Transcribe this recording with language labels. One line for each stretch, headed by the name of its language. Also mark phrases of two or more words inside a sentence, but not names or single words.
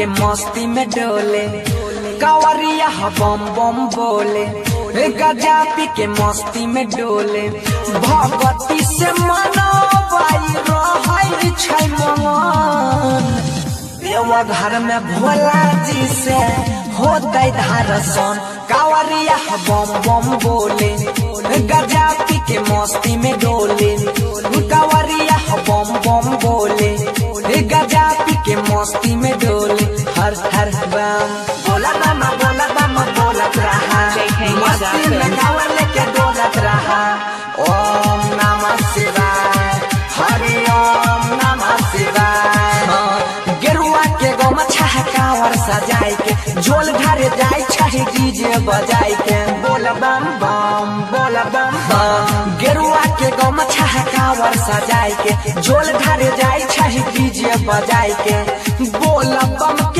Maithili: मस्ती में डोले कांवरिया बम बम बोले गजा पी के मस्ती में डोले भगवती से मनवाई रहै छै मन देवा घर में भोला जी से होतै दर्शन कांवरिया बम बम बोले गजा पी के मस्ती में डोले कांवरिया बम बम बोले गजा पी के मस्ती में डोले हर हर बम बोला मामा बोलत रहा मस्ती में कांवर लेके डोलत रहा
Sanskrit: ओम नमः शिवाय हरि ओम नमः शिवाय
Maithili: गेरुआ के गमछा कांवर सजाई के झोल ढारे जाय छै डीजे बजाई के बोल बम बम गेरुआ के गमछा कांवर सजाई के झोल ढारे जाय छै डीजे बजाई के बोल बम के